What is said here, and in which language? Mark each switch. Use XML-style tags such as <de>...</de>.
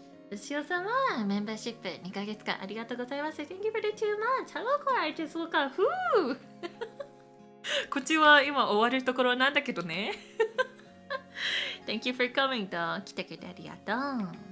<ja>牛尾様、メンバーシップ2ヶ月間ありがとうございます。</ja> <en>Thank you for the 2 months. Hello, Klara. I just woke up. Whoo!</en> <ja>こっちは今終わるところなんだけどね。</ja> <en>Thank you for coming</en> <ja>と来てくれてありがとう。</ja>